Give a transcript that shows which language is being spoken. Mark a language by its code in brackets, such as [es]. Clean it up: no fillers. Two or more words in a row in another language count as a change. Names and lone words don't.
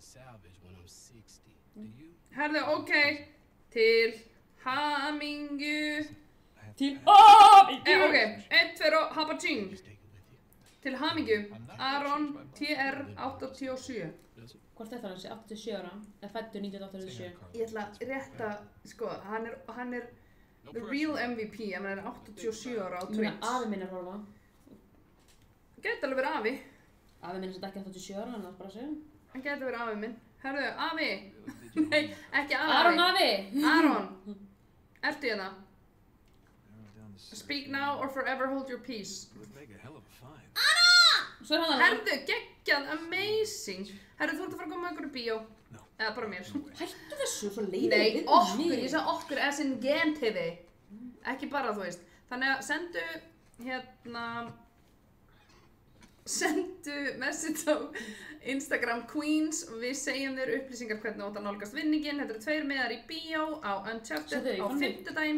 [is] Herðu, ok. Til hamingju. Til hamingju. Ok, 1, 2 og habaching. Til hamingju. Aron TR87. Hvort er það hans? 87 ára? Eða fæddur 1987? Ég ætla rétt að, sko, hann er [en] the real MVP, [is] ef hann er 87 ára á Twitch. Afi minn er horfa. Gæti alveg verið afi. Afi minn er samt ekki 87 ára, hann er bara að segja. Hann gæti verið afi minn. Herðu, afi. Nei, ekki afi. Aron afi. Aron. Ertu hérna? [en] Speak now or forever hold your peace. [is] Svo er hann að Herðu, geggjað, amazing. Herðu, þú ert að fara að koma með okkur í bíó. Eða bara mér. Hættu þessu, svo leiðir Nei, okkur, ég sagði okkur [en] as in [is] gentiði. Ekki bara, þú veist. Þannig að sendu message á Instagram Queens og við segjum þér upplýsingar hvernig þú átt að nálgast vinningin. Þetta eru 2 miðar í bíó á Uncharted á 5.